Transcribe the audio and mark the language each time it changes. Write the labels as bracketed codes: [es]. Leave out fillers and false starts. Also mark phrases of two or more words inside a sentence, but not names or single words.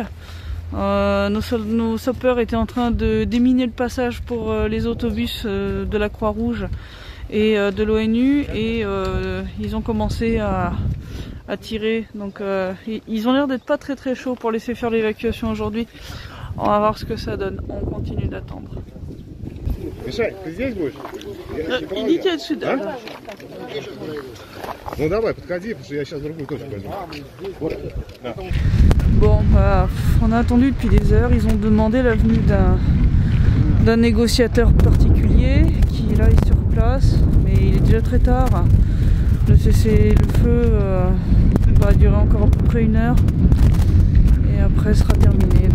[fr] Nos sapeurs étaient en train de déminer le passage pour les autobus de la Croix-Rouge et de l'ONU et ils ont commencé à tirer. Donc ils ont l'air d'être pas très chauds pour laisser faire l'évacuation aujourd'hui. On va voir ce que ça donne. On continue d'attendre. [ru] Мишань, ты здесь будешь? Идите отсюда. А? Ну давай, подходи, потому что я сейчас другую точку возьму. Вот. Да. [fr] Bon, on a attendu depuis des heures. Ils ont demandé la venue d'un négociateur particulier qui là est sur place, mais il est déjà très tard. Le cessez-le-feu va durer encore à peu près 1 heure et après sera terminé.